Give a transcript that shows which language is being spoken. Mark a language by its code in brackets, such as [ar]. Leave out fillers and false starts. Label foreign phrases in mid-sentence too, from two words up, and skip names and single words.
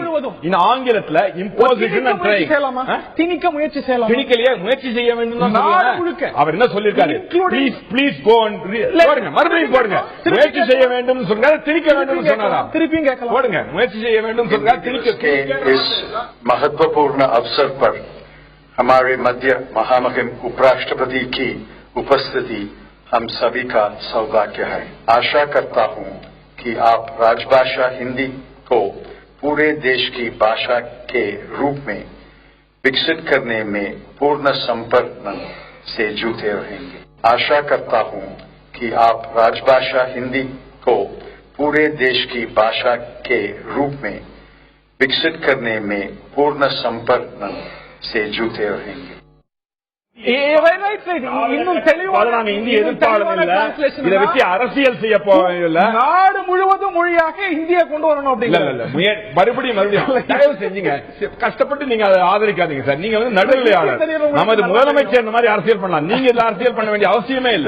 [ta] இந்த ஆங்கிலத்துல [en] imposition and trying. [ta] திணிக்க முயற்சி செய்யலாம். திணிக்கலையே முயற்சி செய்ய வேண்டும். அவர் என்ன சொல்லிருக்காரு? [en] please go [ta] போடுங்க, மறுபடியும் போடுங்க. முயற்சி செய்ய வேண்டும் சொல்றாரு, திணிக்க வேண்டும் சொன்னாரா? திருப்பியும் கேட்கலாம். போடுங்க, முயற்சி செய்ய வேண்டும் சொல்றாரு, திணிக்க. [hi] इस महत्वपूर्ण अवसर पर हमारे मध्य महामहिम उपराष्ट्रपति की उपस्थिति हम सभी का सौभाग्य है। आशा करता हूं कि आप राजभाषा हिंदी को पूरे देश की भाषा के रूप में विकसित करने में पूर्ण संपर्क से जुटे रहेंगे। आशा करता हूं कि आप राजभाषा हिंदी को पूरे देश की भाषा के रूप में विकसित करने में पूर्ण संपर्क से जुटे रहेंगे। [ta] இன்னும் தெளிவான இந்திய எதிர்ப்பாளர் இதை வச்சு அரசியல் செய்ய போவதில்லை. நாடு முழுவதும் மொழியாக இந்தியா கொண்டு வரணும் அப்படின்னு மறுபடியும் தயவு செஞ்சீங்க. கஷ்டப்பட்டு நீங்க அதை ஆதரிக்காதீங்க சார். நீங்க நடுநிலையாளர். நமது முதலமைச்சர் இந்த மாதிரி அரசியல் பண்ணலாம். நீங்க இதுல அரசியல் பண்ண வேண்டிய அவசியமே இல்லை.